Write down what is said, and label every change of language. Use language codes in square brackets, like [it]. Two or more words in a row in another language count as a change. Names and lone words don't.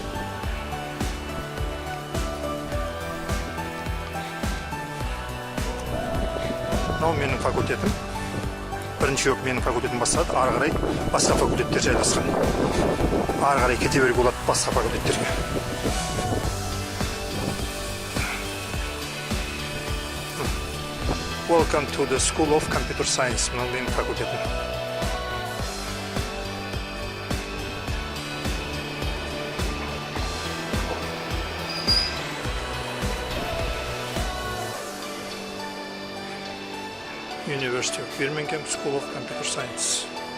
[kk] Мынау менің факультетім. Бірінші менің факультетім бастады, ары қарай басқа факультеттер жайласқан. Ары қарай кете беруге болады басқа факультеттерге. [en] Welcome to the School of Computer Science. [kk] Мынау менің факультетім. [en] University of Birmingham School of Computer Science.